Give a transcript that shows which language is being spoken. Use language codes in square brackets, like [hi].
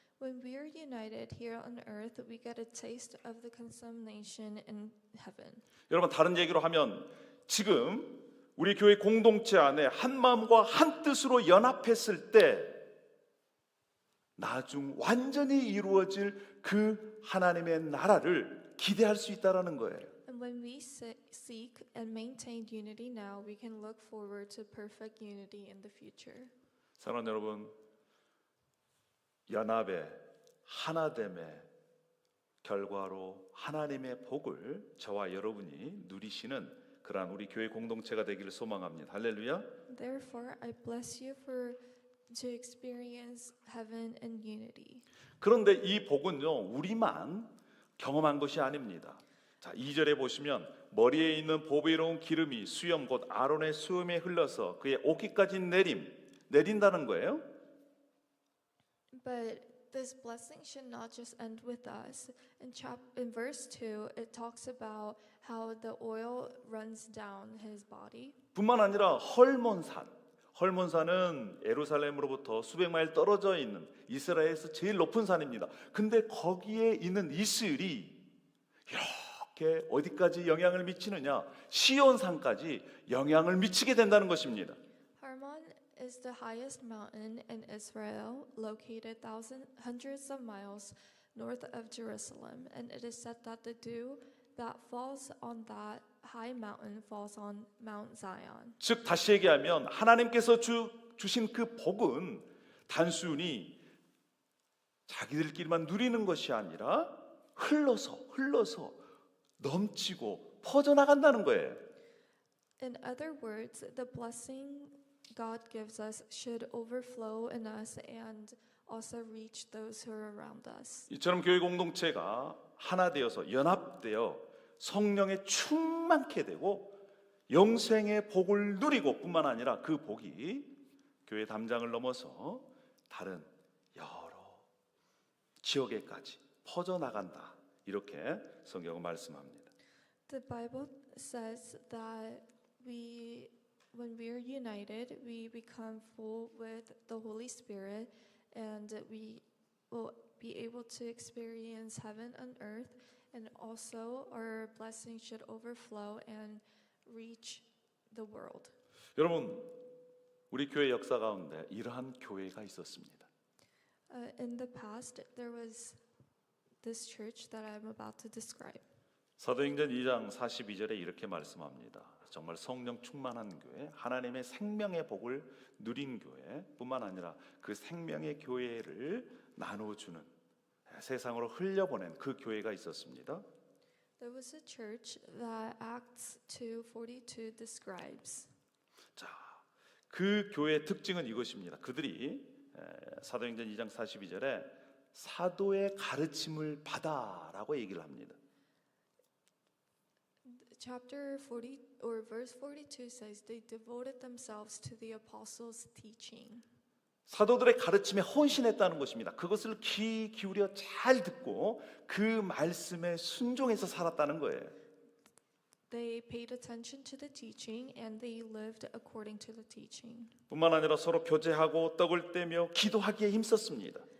[en] When we are united here on earth, we get a taste of the consummation in heaven. [ko] 여러분 다른 얘기로 하면 지금 우리 교회 공동체 안에 한 마음과 한 뜻으로 연합했을 때 나중 완전히 이루어질 그 하나님의 나라를 기대할 수 있다라는 거예요. [en] And when we seek and maintain unity now, we can look forward to perfect unity in the future. [ko] 사랑하는 여러분, 연합의 하나됨의 결과로 하나님의 복을 저와 여러분이 누리시는 그러한 우리 교회 공동체가 되기를 소망합니다. 할렐루야. [en] Therefore, I bless you to experience heaven and unity. [ko] 그런데 이 복은요, 우리만 경험한 것이 아닙니다. 자, 2절에 보시면 머리에 있는 보배로운 기름이 수염 곧 아론의 수염에 흘러서 그의 옷깃까지 내린다는 거예요. [en] But this blessing should not just end with us. In verse 2, it talks about how the oil runs down his body. [ko] 뿐만 아니라 헐몬산은 예루살렘으로부터 수백 마일 떨어져 있는 이스라엘에서 제일 높은 산입니다. 근데 거기에 있는 이슬이 이렇게 어디까지 영향을 미치느냐? 시온산까지 영향을 미치게 된다는 것입니다. [en] Hermon is the highest mountain in Israel, located hundreds of miles north of Jerusalem, and it is said that the dew that falls on that high mountain falls on Mount Zion. [ko] 즉 다시 얘기하면 하나님께서 주신 그 복은 단순히 자기들끼리만 누리는 것이 아니라 흘러서 넘치고 퍼져나간다는 거예요. [en] In other words, the blessing God gives us should overflow in us and also reach those who are around us. [ko] 이처럼 교회 공동체가 하나 되어서 연합되어 성령에 충만케 되고 영생의 복을 누리고 뿐만 아니라 그 복이 교회 담장을 넘어서 다른 여러 지역에까지 퍼져나간다. 이렇게 성경은 말씀합니다. [en] The Bible says that when we are united, we become full with the Holy Spirit, and we will be able to experience heaven on earth, and also our blessings should overflow and reach the world. [ko] 여러분, 우리 교회 역사 가운데 이러한 교회가 있었습니다. [en] In the past, there was this church that I'm about to describe. [ko] 사도행전 2장 42절에 이렇게 말씀합니다. 정말 성령 충만한 교회, 하나님의 생명의 복을 누린 교회뿐만 아니라 그 생명의 교회를 나눠주는 세상으로 흘려보낸 그 교회가 있었습니다. [en] There was a church that Acts 2:42 describes. [ko] 자, 그 교회의 특징은 이것입니다. 그들이 사도행전 2장 42절에 사도의 가르침을 받아라고 얘기를 합니다. [en] Chapter 40 or verse 42 says they devoted themselves to the apostles' teaching. [ko] 사도들의 가르침에 헌신했다는 것입니다. 그것을 귀 기울여 잘 듣고 그 말씀에 순종해서 살았다는 거예요. [en] They paid attention to the teaching and they lived according to the teaching. [ko] 뿐만 아니라 서로 교제하고 떡을 떼며 기도하기에 힘썼습니다.